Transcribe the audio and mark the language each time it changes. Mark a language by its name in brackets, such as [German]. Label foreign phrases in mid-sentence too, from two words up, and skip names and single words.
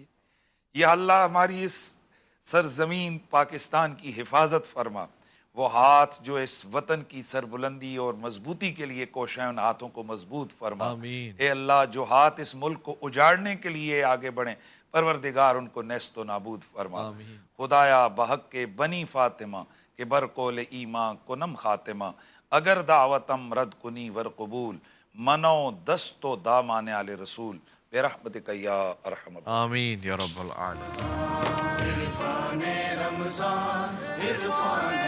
[Urdu] یا اللہ ہماری اس سرزمین پاکستان کی حفاظت فرما. وہ ہاتھ جو اس وطن کی سربلندی اور مضبوطی کے لیے کوشاں، ان ہاتھوں کو مضبوط فرما. اے اللہ جو ہاتھ اس ملک کو اجاڑنے کے لیے آگے بڑھیں، پروردگار ان کو نیست و نابود فرما. [Persian] خدایا بحق کے بنی فاطمہ کہ برقول ایمان کنم خاتمہ، اگر دعوتم رد کنی ور قبول، منو دست و دامان آل رسول، [Arabic] برحمتک یا ارحم الراحمین. آمین یا رب العالمین. عرفان رمضان عرفان